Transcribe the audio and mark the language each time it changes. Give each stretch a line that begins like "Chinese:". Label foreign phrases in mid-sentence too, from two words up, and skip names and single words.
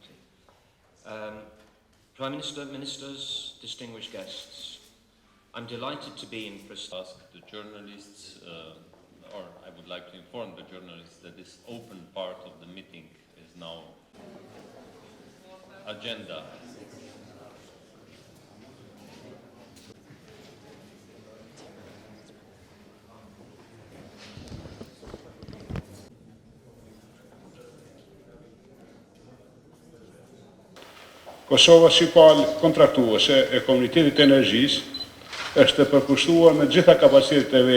English: Prime Minister, Ministers, distinguished guests, I'm delighted to be in Ask the journalists, or I would like to inform the journalists that this open part of the meeting is now agenda.
Albanian: Kosova si palë kontraktuese e Komunitetit të Energjisë është të përkushtuar me gjitha kapacitetet e